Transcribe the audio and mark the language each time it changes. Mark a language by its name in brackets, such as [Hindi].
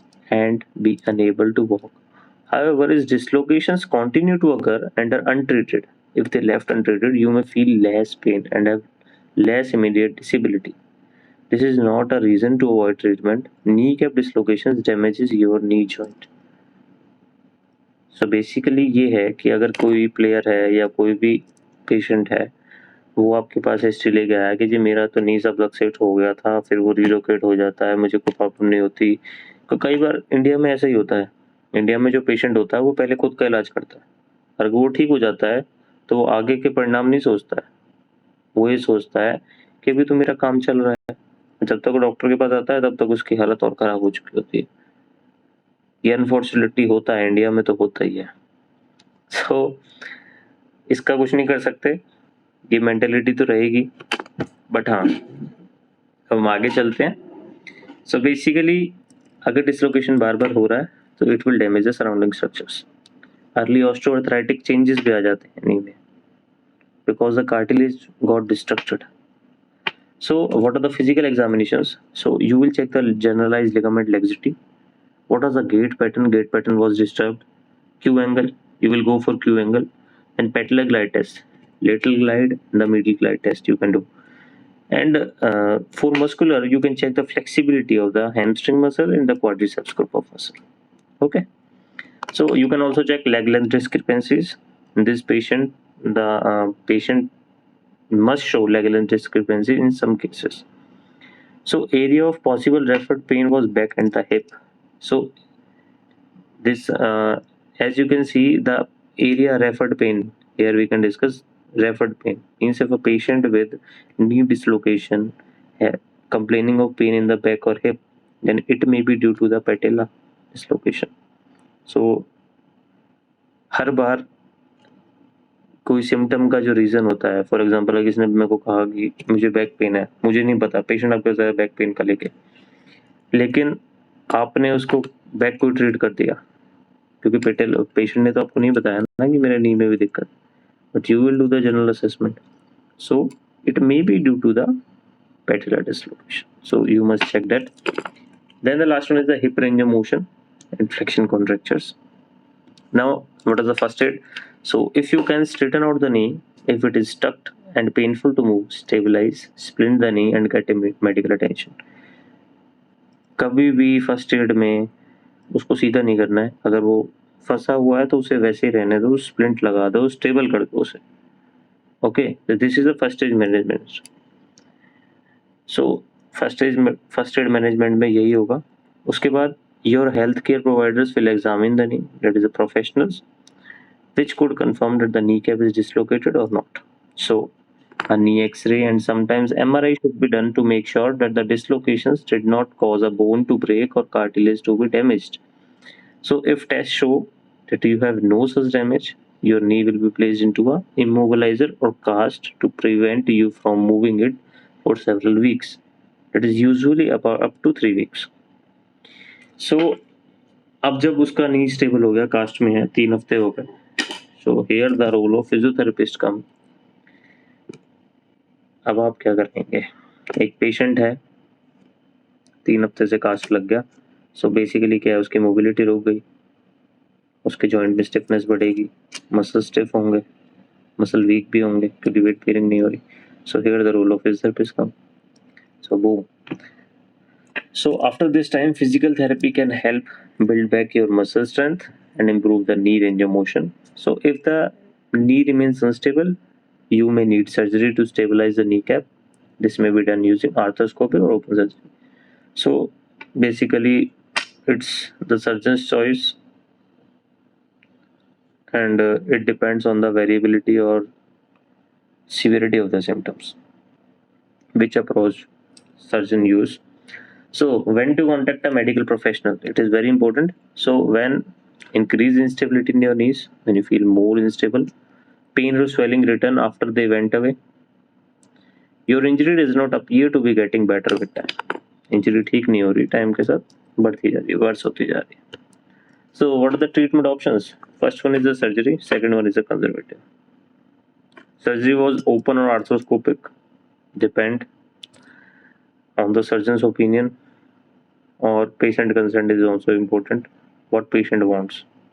[English] and be unable to walk. However, if dislocations continue to occur and are untreated, if they left untreated, you may feel less pain and have less immediate disability. This is not a reason to avoid treatment. Kneecap dislocations damages your knee joint. So basically [Hindi] ये है कि अगर कोई player है या कोई भी patient है, वो आपके पास हिस्ट्री लेके आया कि जी मेरा तो नी सबलक्सेट हो गया था, फिर वो रिलोकेट हो जाता है, मुझे कोई प्रॉब्लम नहीं होती। तो कई बार इंडिया में ऐसा ही होता है। इंडिया में जो पेशेंट होता है वो पहले खुद का इलाज करता है, अगर वो ठीक हो जाता है तो वो आगे के परिणाम नहीं सोचता है, वो ये सोचता है कि अभी तो मेरा काम चल रहा है। जब तक वो डॉक्टर के पास आता है तब तक उसकी हालत और ख़राब हो चुकी होती है। ये अनफॉर्चुनेटली होता है, इंडिया में तो होता ही है। सो इसका कुछ नहीं कर सकते, ये मेंटेलिटी तो रहेगी। बट हाँ, हम आगे चलते हैं। सो बेसिकली अगर डिसलोकेशन बार बार हो रहा है तो [English] It will damage the surrounding structures. [Hindi] Early ऑस्टियोआर्थराइटिक changes भी आ जाते हैं नी में [English] Because the cartilage got destructed. So what are the physical examinations? So you will check the generalized ligament laxity. What was the gait pattern? Gait pattern was disturbed. Q angle, you will go for Q angle. And patellar glide test, lateral glide, the medial glide test you can do. And for muscular, you can check the flexibility of the hamstring muscle and the quadriceps group of muscle. Okay. So you can also check leg length discrepancies. In this patient, the patient must show leg length discrepancy in some cases. So area of possible referred pain was back and the hip. So this, as you can see, the area referred pain, here we can discuss referred pain means if a patient with knee dislocation complaining of pain in the back or hip, then it may be due to the patella dislocation. [Hindi] So हर बार कोई symptom का जो reason होता है, for example अगर किसी ने मेरे को कहा कि मुझे बैक पेन है, मुझे नहीं पता, पेशेंट आपके साथ बैक पेन का लेके, लेकिन आपने उसको बैक को ट्रीट कर दिया क्योंकि पेशेंट ने तो आपको नहीं बताया ना कि मेरे नी में भी दिक्कत, [English] But you will do the general assessment. So it may be due to the patellar dislocation. So you must check that. Then the last one is the hip range of motion and flexion contractures. Now what is the first aid? So if you can straighten out the knee, if it is tucked and painful to move, stabilize, splint the knee and get medical attention. [Hindi] कभी भी first aid में उसको सीधा नहीं करना है, अगर वो फंसा हुआ है तो उसे वैसे ही रहने दो, स्प्लिंट लगा दो, स्टेबल कर दो उसे. [English] Okay, this is the first aid management. So first aid management [Hindi] में यही होगा. उसके बाद [English] Your health care providers will examine the knee, that is the professionals, which could confirm that the kneecap is dislocated or not. So a knee x-ray and sometimes MRI should be done to make sure that the dislocations did not cause a bone to break or cartilage to be damaged. So if tests show that you have no such damage, your knee will be placed into a immobilizer or cast to prevent you from moving it for several weeks. That is usually about up to 3 weeks. [Hindi] So अब जब उसका नी stable हो गया, cast में है, 3 हफ्ते हो गए, [English] so here the role of physiotherapist come. [Hindi] अब आप क्या करेंगे? एक पेशेंट है, 3 हफ्ते से कास्ट लग गया, सो बेसिकली क्या है, उसकी मोबिलिटी रुक गई, उसके जॉइंट में स्टिफनेस बढ़ेगी, मसल स्टिफ होंगे, मसल वीक भी होंगे क्योंकि वेट बेयरिंग नहीं हो रही. [English] So here the role of physiotherapist come. So boom. So after this time, physical therapy can help build back your muscle strength and improve the knee range of motion. So if the knee remains unstable, you may need surgery to stabilize the kneecap. This may be done using arthroscopy or open surgery. So basically it's the surgeon's choice, and it depends on the variability or severity of the symptoms, which approach surgeon use. So when to contact a medical professional? It is very important. So when increased instability in your knees, when you feel more unstable, pain or swelling return after they went away, your injury does not appear to be getting better with time. [Hindi] Injury ठीक नहीं हो रही, time के साथ बढ़ती जा रही है, वर्स होती जा रही है. [English] So what are the treatment options? First one is the surgery, second one is the conservative. Surgery was open or arthroscopic, depend on the surgeon's opinion. or patient consent is also important, what patient wants.